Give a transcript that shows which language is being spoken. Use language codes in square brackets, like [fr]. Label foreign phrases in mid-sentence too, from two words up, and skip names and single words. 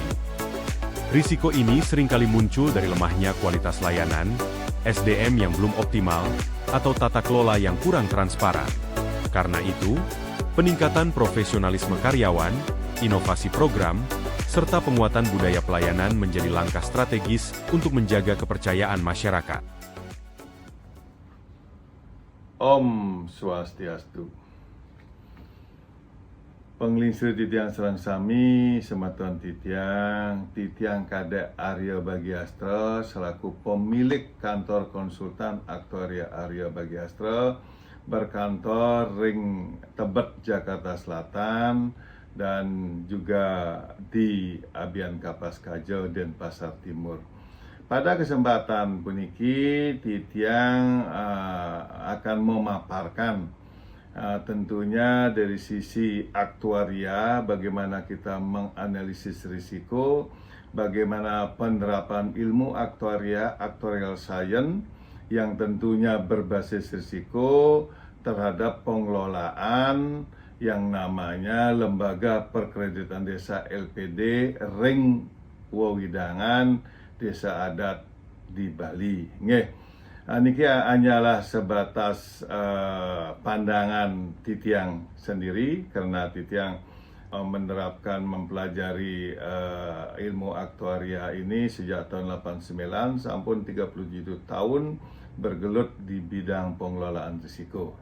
[id] Risiko ini seringkali muncul dari lemahnya kualitas layanan, SDM yang belum optimal, atau tata kelola yang kurang transparan. Karena itu, peningkatan profesionalisme karyawan, inovasi program, serta penguatan budaya pelayanan menjadi langkah strategis untuk menjaga kepercayaan masyarakat. [ban] Om Swastiastu. Penglingsir titiang serang sami, sematuan titiang [id] Kadek Arya Bagiastra selaku pemilik kantor konsultan Actuaria Arya Bagiastra berkantor Ring Tebet, Jakarta Selatan, dan juga di Abian Kapas Kajo dan Pasar Timur. Pada kesempatan puniki, titiang akan memaparkan tentunya dari sisi aktuaria, bagaimana kita menganalisis risiko, bagaimana penerapan ilmu aktuaria, [en] actuarial science, [id] yang tentunya berbasis risiko terhadap pengelolaan yang namanya Lembaga Perkreditan Desa LPD Ring Wewidangan Desa Adat di Bali. Nggih. Niki hanyalah sebatas pandangan titiang sendiri, karena titiang menerapkan mempelajari ilmu aktuaria ini sejak tahun 89 sampun 37 tahun bergelut di bidang pengelolaan risiko.